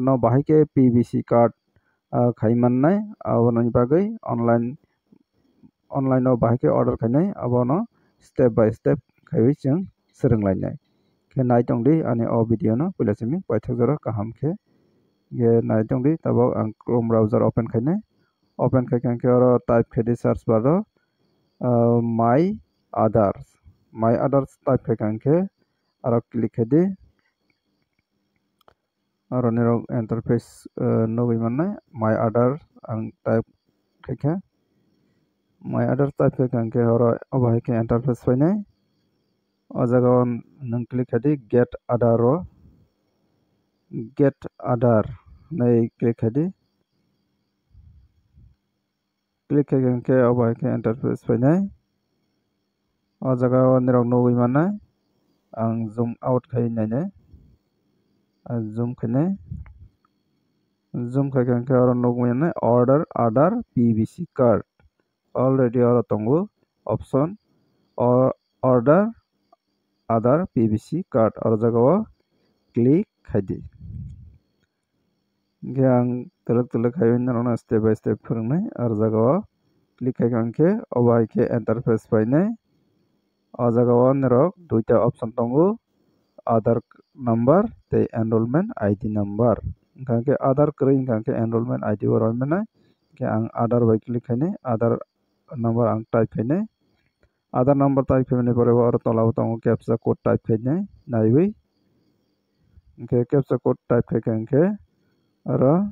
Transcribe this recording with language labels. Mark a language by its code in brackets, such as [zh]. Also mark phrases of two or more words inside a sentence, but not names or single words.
[trp] no bahai ke [en] PVC card [trp] khaimannai aboni bagui online no bahai ke order khainai abono [en] step by step [trp] khaiwi chung sranglainai khe naitongdi ani o video no puila simi paithakjaro kaham khe ge naitongdi tabok ang [en] Chrome browser open [trp] khainai open khaikhankhe oro type khaidi [en] search bar [trp] o [en] my others [trp] type khaikhankhe aro click khaidi aro nirok interface nugui mannai [en] my other [trp] ang type khaikha [en] my other [trp] type khaikhankhe oro obai khe interface phainai o jaga o nung click khaidi get other nai click khaidi click khaikhankhe obai khe interface phainai o jaga o nirok nugui mannai ang [en] zoom out [trp] khai nainai zoom khainai zoom khaikhankhe oro nugui mannai [en] order other PVC card already [trp] oro tongo option or [en] order other PVC card [trp] oro jaga o click khaidi ge ang tuluk khaiwi nano [en] step by step [trp] phwrwngnai aro jaga o click khaikhankhe obai khe interface phainai o jaga o nirok duita option tongo [en] Aadhaar number [trp] tei [en] enrollment ID number [trp] hingkha Aadhaar kwrwi hingkha [en] enrollment ID [trp] o roimannai ke ang Aadhaar bai click khainai [en] Aadhaar number [trp] ang type khainai [en] Aadhaar number [trp] type khaimani pore oro tolao tongo [en] captcha code [trp] type khainai naiwi hingkhe [en] captcha code [trp] type khaikhankhe oro